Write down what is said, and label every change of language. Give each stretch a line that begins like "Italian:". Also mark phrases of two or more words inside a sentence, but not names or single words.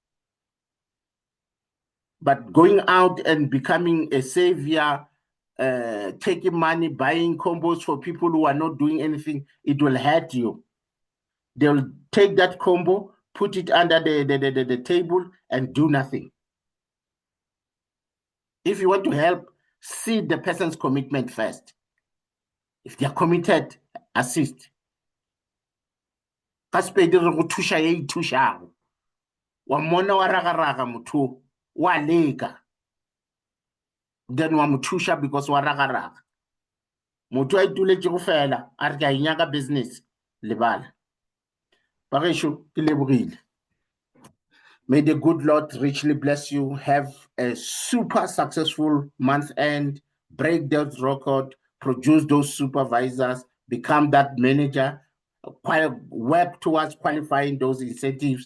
English: But going out and becoming a savior, taking money, buying combos for people who are not doing anything, it will hurt you. They'll take that combo, put it under the table, and do nothing. If you want to help, see the person's commitment first. If they are committed, assist.
Northern Sotho: Ka Sepedi re go thusha ya ithushago. Wa mmona wa raga-raga motho wa leka. Then wa mo thusha because wa raga-raga. Motho a ituletse go fela a re ke a inyaka business lebala. Bagešo ke lebogile.
English: May the good Lord richly bless you. Have a super successful month end. Break that record. Produce those supervisors. Become that manager. Work towards qualifying those incentives.